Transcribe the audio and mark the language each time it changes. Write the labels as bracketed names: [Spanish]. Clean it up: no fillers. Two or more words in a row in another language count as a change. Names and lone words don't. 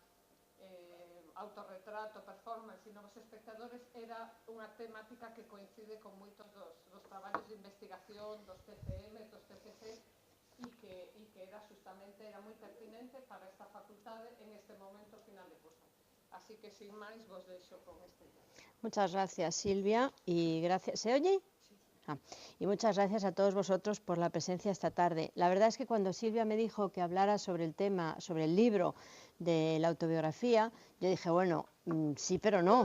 [Galician] autorretrato, performance e novos espectadores era unha temática que coincide con moitos dos traballos de investigación, dos TCM, dos TCC e que era justamente moi pertinente para esta facultade en este momento final de curso. Así que sin máis vos deixo con este. [Spanish] Muchas gracias, Silvia, y gracias. ¿Se oye? Y muchas gracias a todos vosotros por la presencia esta tarde. La verdad es que cuando Silvia me dijo que hablara sobre el tema, sobre el libro de la autobiografía, yo dije, bueno, sí, pero no.